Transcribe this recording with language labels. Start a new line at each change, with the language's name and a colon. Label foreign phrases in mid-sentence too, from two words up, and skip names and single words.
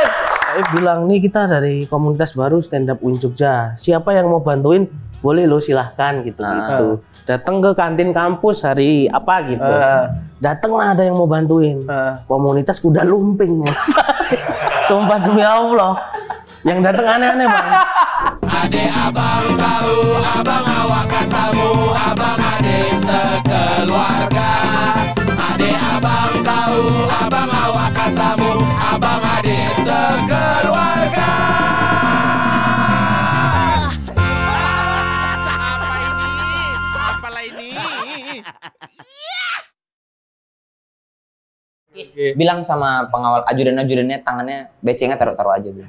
Indonesian: Saya bilang, nih kita dari komunitas baru stand up UIN Jogja. Siapa yang mau bantuin? Boleh lo, silahkan gitu. Datang ke kantin kampus hari apa gitu. Datanglah ada yang mau bantuin. Komunitas kuda lumping. Sumpah demi Allah. Yang datang aneh-aneh, Bang.
Malay: Ade abang tahu, abang awak katamu, abang ade sekeluarga. Ade abang tahu, abang awak katamu, abang ade sekeluarga.
Indonesian: Apa ini? Apalah ini? Bilang sama pengawal ajudan-ajudannya tangannya becengnya taruh-taruh aja, bilang.